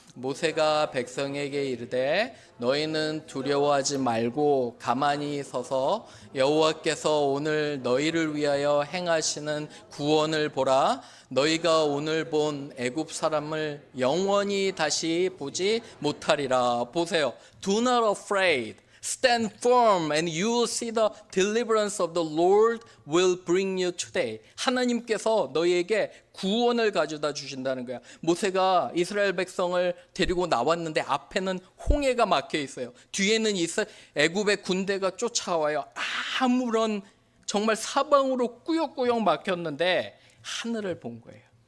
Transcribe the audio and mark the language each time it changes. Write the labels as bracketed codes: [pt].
[ko] 모세가 백성에게 이르되 너희는 두려워하지 말고 가만히 서서 여호와께서 오늘 너희를 위하여 행하시는 구원을 보라. 너희가 오늘 본 애굽 사람을 영원히 다시 보지 못하리라. 보세요. [en] Do not afraid. Stand firm and you will see the deliverance of the Lord will bring you today. [ko] 하나님께서 너희에게 구원을 가져다 주신다는 거야. 모세가 이스라엘 백성을 데리고 나왔는데 앞에는 홍해가 막혀 있어요. 뒤에는 애굽의 군대가 쫓아와요. 아무런 정말 사방으로 꾸역꾸역 막혔는데 하늘을 본 거예요.